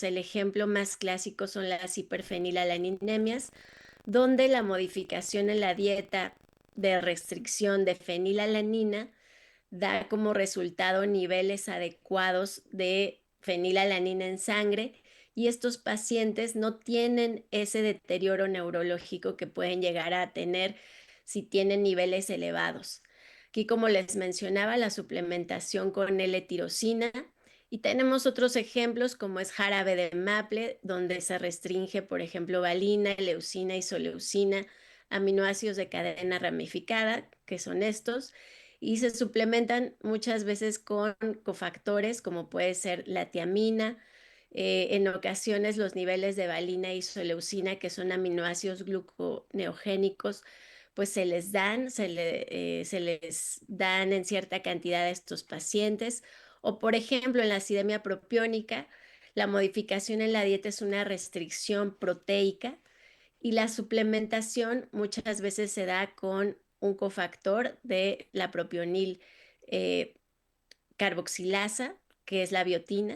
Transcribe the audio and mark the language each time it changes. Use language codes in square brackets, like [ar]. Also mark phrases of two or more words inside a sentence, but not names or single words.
[es] El ejemplo más clásico son las hiperfenilalaniniemias, donde la modificación en la dieta de restricción de fenilalanina da como resultado niveles adecuados de fenilalanina en sangre y estos pacientes no tienen ese deterioro neurológico que pueden llegar a tener si tienen niveles elevados. Aquí, como les mencionaba, la suplementación con L-tirosina, y tenemos otros ejemplos como es jarabe de maple, donde se restringe, por ejemplo, valina, leucina, isoleucina, aminoácidos de cadena ramificada, que son estos, y se suplementan muchas veces con cofactores como puede ser la tiamina. En ocasiones los niveles de valina e isoleucina, que son aminoácidos gluconeogénicos, pues se les dan en cierta cantidad a estos pacientes. O por ejemplo, en la acidemia propiónica, la modificación en la dieta es una restricción proteica y la suplementación muchas veces se da con un cofactor de la propionil carboxilasa, que es la biotina.